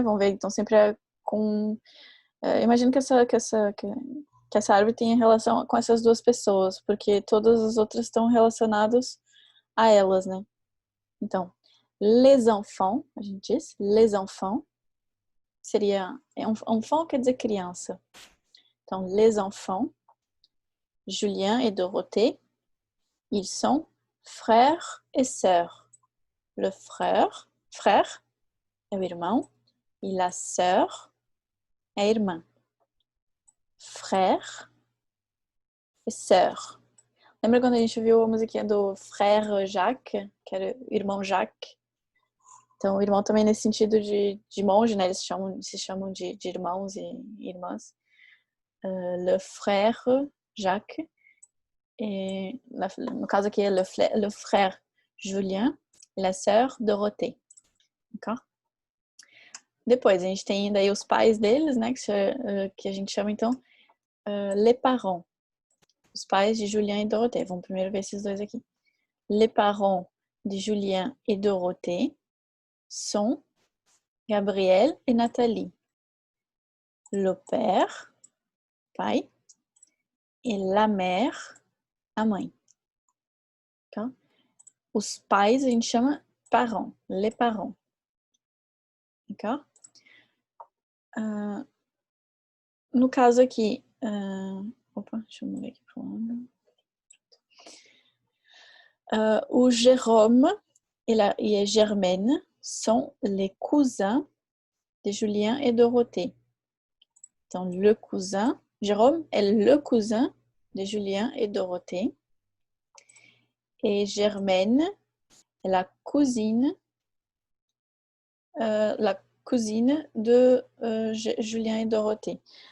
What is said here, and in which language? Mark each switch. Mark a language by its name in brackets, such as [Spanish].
[Portuguese] Vamos ver, então sempre é com... imagino que essa árvore tenha relação com essas duas pessoas, porque todas as outras estão relacionadas a elas, né? Então, [French] les enfants, [Portuguese] a gente diz, les enfants, seria... enfant quer dizer criança. Então, [French] les enfants, Julien et Dorothée, ils sont frères et sœurs. Le frère [Portuguese] é o irmão, e [French] la sœur [Portuguese] é a irmã. [French] Frère e sœur. [Portuguese] Lembra quando a gente viu a musiquinha do Frère Jacques, que era o irmão Jacques? Então, o irmão também nesse sentido de monge, né? Eles se chamam de irmãos e irmãs. [French] Le frère Jacques. Et, [Portuguese] no caso aqui é [French] le frère Julien e la sœur Dorothée. D'accord? [Portuguese] Depois, a gente tem daí os pais deles, né? Que a gente chama, então, [French] les parents. [Portuguese] Os pais de Julien e Dorothée. Vamos primeiro ver esses dois aqui. [French] Les parents de Julien et Dorothée sont Gabriel et Nathalie. Le père, [Portuguese] pai, [French] et la mère, [Portuguese] a mãe. Tá? Os pais a gente chama parents, [French] les parents. D'accord? [Portuguese] No caso aqui, opa, deixa eu mudar aqui para o lado. [French] O Jérôme et a Germaine sont les cousins de Julien et Dorothée. [Portuguese] Então, [French] le cousin, Jérôme est le cousin de Julien et Dorothée. Et Germaine est la cousine de Julien et Dorothée.